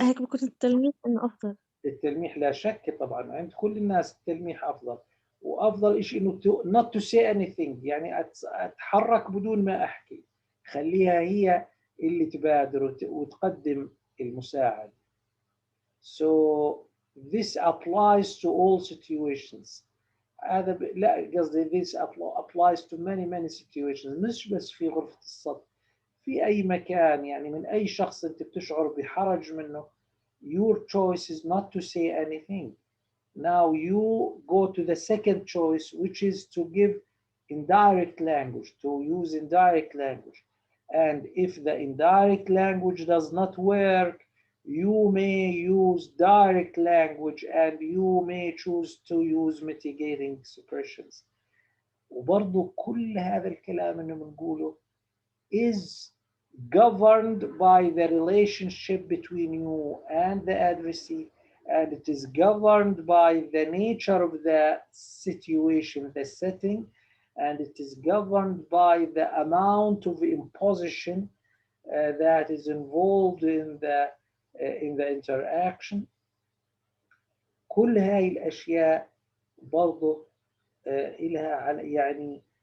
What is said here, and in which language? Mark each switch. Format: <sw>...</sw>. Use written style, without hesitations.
<ar>هيك بكون التلميح إنه أفضل. التلميح لا شك طبعا عند كل الناس التلميح أفضل، وأفضل شيء إنه</ar> <en>not to say anything،</en> <ar>يعني أتحرك بدون ما أحكي، خليها هي اللي تبادر وتقدم المساعدة.</ar> <en>So this applies to all situations.</en> <ar>هذا لا قصدي</ar> <en>this applies to many situations،</en> <ar>مش بس في غرفة الصف، في أي مكان، يعني من أي شخص أنت بتشعر بحرج منه.</ar> <en>Your choice is not to say anything. Now you go to the second choice, which is to give indirect language, to use indirect language. And if the indirect language does not work, you may use direct language and you may choose to use mitigating expressions.</en> <ar>وبرضو كل هذا الكلام اللي بنقوله</ar> <en>is governed by the relationship between you and the addressee, and it is governed by the nature of the situation, the setting, and it is governed by the amount of imposition that is involved in the interaction.</en> <ar>كل هاي الأشياء برضو إلها يعني</ar>